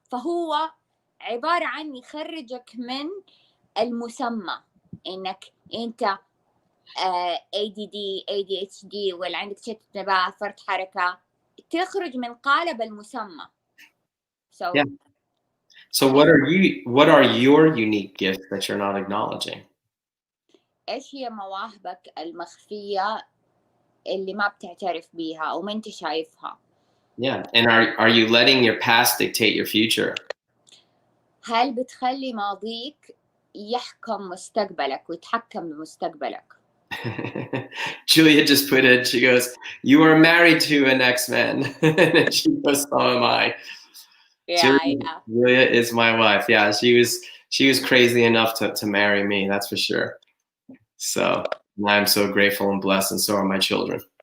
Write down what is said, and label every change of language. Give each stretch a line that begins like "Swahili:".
Arabic: فهو عبارة عن يخرجك من المسمى إنك أنت ADD ADHD ولا عندك تشتت انتباه فرط حركة تخرج من قالب المسمى.
English: So Yeah. So what are your unique gifts that you're not acknowledging?
Arabic: ايش هي مواهبك المخفية اللي ما بتعترف بيها او ما انت شايفها؟
English: Yeah. And are you letting your past dictate your future?
Arabic: هل بتخلي ماضيك يحكم مستقبلك ويتحكم بمستقبلك؟
English: Julia just put it, she goes, "You are married to an X-Men." And she goes, "So am I." Yeah. Julia is my wife. Yeah, she was crazy enough to marry me, that's for sure. So I'm so grateful and blessed, and so are my children.